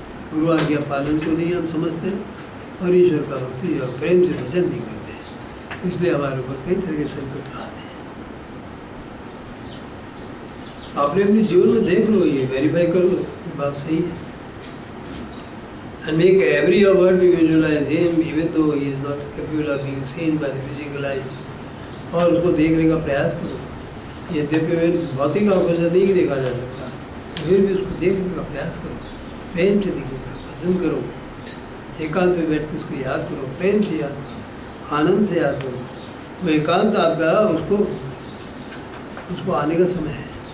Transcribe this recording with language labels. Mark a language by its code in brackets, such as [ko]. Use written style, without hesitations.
[hi] गुरु आज्ञा पालन को नहीं हम समझते और ईश्वर का भक्ति और प्रेम से भजन नहीं करते, इसलिए हमारे ऊपर कई तरह के संकट आते हैं। आपने अपने जीवन में देख लो, ये वेरीफाई कर लो, ये बात सही है। [en] And make every word you visualize him, even though he is not capable of being seen by the physical eyes. [hi] और उसको देखने का प्रयास करो। यद्यपि भौतिक आंखों से नहीं देखा जा सकता, फिर भी उसको देखने का प्रयास करो। प्रेम से दिखेगा, पसंद करो, एकांत में बैठ के उसको याद करो, प्रेम से याद करो, आनंद से याद करो। वो एकांत आपका उसको आने का समय है।